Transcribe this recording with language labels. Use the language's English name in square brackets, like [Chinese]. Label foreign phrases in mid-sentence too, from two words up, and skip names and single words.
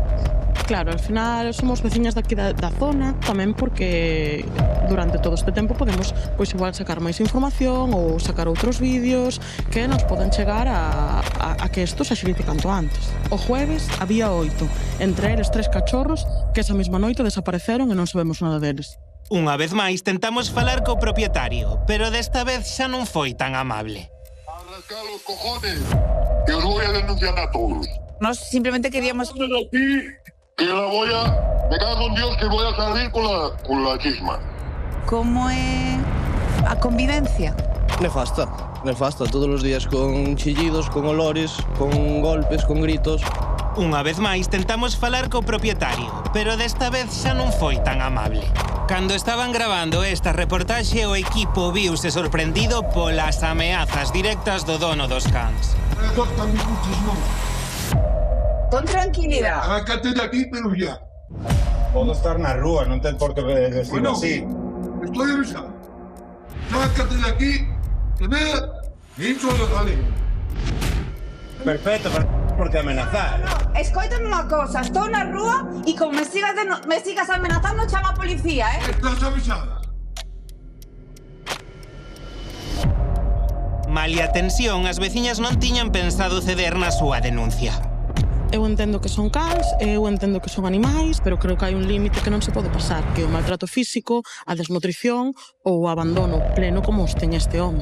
[Galician] Claro, al final somos veciñas daqui da zona, tamén porque durante todo este tempo podemos pois igual sacar máis información ou sacar outros vídeos que nos poden chegar a que isto se axilice canto antes. O jueves había 8, entre eles 3 cachorros que esa mesma noite desapareceron e non sabemos nada deles. Unha vez máis tentamos falar co propietario, pero desta vez xa non foi tan amable. [Spanish] ¡Arrascar los cojones! Que os voy a denunciar a todos. Nos simplemente queríamos... Aquí, que la voy a... Me cago en Dios que voy a salir con la chisma. [Galician] Como é a convivencia? Nefasta, todos os días con chillidos, con olores, con golpes, con gritos. Unha vez máis tentamos falar co propietario, pero desta vez xa non foi tan amable. Cando estaban grabando esta reportaxe, o equipo viuse sorprendido polas ameazas directas do dono dos cans. Con tranquilidade. [Spanish] Arráncate de aquí, pero ya. [Galician] Podo estar na rúa, non ten por que [Spanish] decirlo así. Estoy avisado. Arráncate de aquí, que vea, dicho lo sale. [Galician] Perfecto, por que amenazar? Escoítame unha cosa, estou na rúa e como me sigas amenazando, chama a policía, [Spanish] Estás avisada. [Galician] Malia tensión, as veciñas non tiñan pensado ceder na súa denuncia. Eu entendo que son cans, eu entendo que son animais, pero creo que hai un límite que non se pode pasar, que é o maltrato físico, a desnutrición ou o abandono pleno como os teña este home.